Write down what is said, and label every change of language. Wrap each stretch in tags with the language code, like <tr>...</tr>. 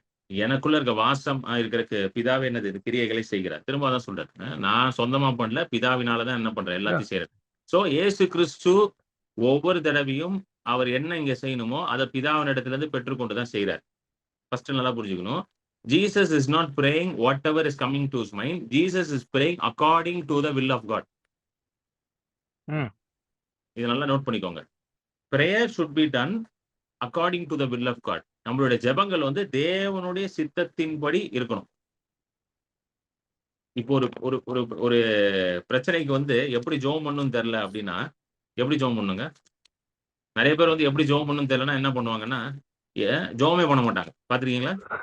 <ta>எனக்குள்ள இருக்க வாசம் இருக்கிறக்கு பிதாவே என்னது இது கிரியைகளை செய்கிறார். திரும்ப அதான் சொல்றாரு. நான் சொந்தமா பண்ணல. பிதாவினால தான் என்ன பண்றேன்? எல்லாத்தையும் செய்றேன். சோ இயேசு கிறிஸ்து ஒவ்வொரு தடவையும் அவர் என்ன இங்க செய்யணுமோ அதை பிதாவினிடத்திலிருந்து பெற்றுக்கொண்டு தான் செய்றார். ஃபர்ஸ்ட் நல்லா புரிஞ்சுக்கணும்.</ta> <en>Jesus is not praying whatever is coming to his mind. Jesus is praying according to the will of God.</en> <ta>இது நல்லா நோட் பண்ணிக்கோங்க.</ta> <en>Prayer should be done according to the will of God.</en> <ta>நம்மளுடைய ஜெபங்கள் வந்து தேவனுடைய சித்தத்தின்படி இருக்கணும். இப்போ ஒரு ஒரு ஒரு ஒரு பிரச்சனைக்கு வந்து எப்படி ஜெபம் பண்ணணும்னு தெரியல அப்படின்னா, எப்படி ஜெபம் பண்ணுங்க? நிறைய பேர் வந்து எப்படி ஜெபம் பண்ணணும்னு தெரியலன்னா என்ன பண்ணுவாங்கன்னா, ஜெபமே பண்ண மாட்டாங்க. பார்த்திருக்கீங்களா?</ta>